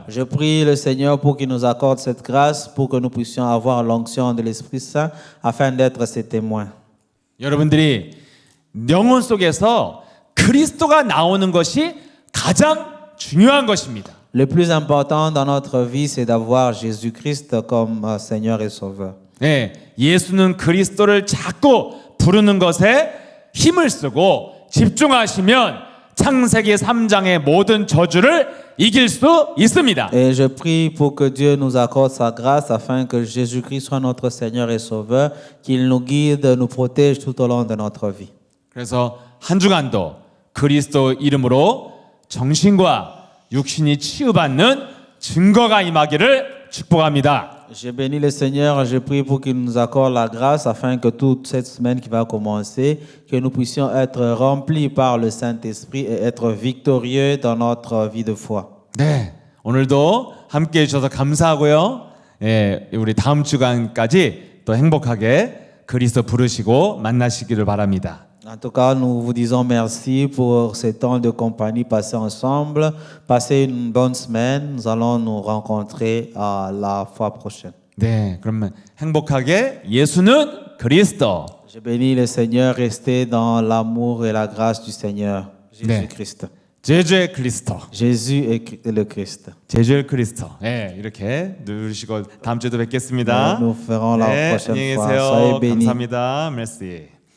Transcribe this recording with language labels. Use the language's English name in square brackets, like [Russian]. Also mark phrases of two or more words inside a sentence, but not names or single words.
[French] Je prie le Seigneur pour qu'il nous accorde cette grâce, pour que nous puissions avoir l'onction de l'Esprit Saint, afin d'être ses témoins. [Korean] 여러분들이 영혼 속에서 그리스도가 나오는 것이 가장 중요한 것입니다. [French] Le plus important dans notre vie, c'est d'avoir Jésus-Christ comme Seigneur et Sauveur. [Korean] 네, 예수는 그리스도를 자꾸 부르는 것에 힘을 쓰고 집중하시면 창세기 3장의 모든 저주를 이길 수 있습니다. [French] Et je prie pour que Dieu nous accorde sa grâce afin que Jésus-Christ soit notre Seigneur et Sauveur, qu'il nous guide, nous protège tout au long de notre vie. [Korean] 그래서 한 주간도 그리스도 이름으로 정신과 육신이 치유받는 증거가 임하기를 축복합니다. [French] Je bénis le Seigneur, je prie pour qu'il nous accorde la grâce afin que toute cette semaine qui va commencer, que nous puissions être remplis par le Saint-Esprit et être victorieux dans notre vie de foi. [Korean] 네, 오늘도 함께해 주셔서 감사하고요. 예, 우리 다음 주간까지 또 행복하게 그리스도 부르시고 만나시기를 바랍니다. [French] En tout cas, nous vous disons merci pour ce temps de compagnie passé ensemble. Passez une bonne semaine. Nous allons nous rencontrer à la fois prochaine. [Korean] 네, 그러면 행복하게 예수는 그리스도. [French] Je bénis le Seigneur, restez dans l'amour et la grâce du Seigneur, Jésus-Christ. [Korean] 제주의 그리스도. [French] Jésus est le Christ. [Korean] 제주의 그리스도. 네, 이렇게 누르시고 다음 주에도 뵙겠습니다. [French] Nous ferons la [Korean] 네, [French] prochaine [Korean] 안녕히 [French] fois. [Korean] 계세요. [French] Soyez bénis. [Korean] 감사합니다. merci.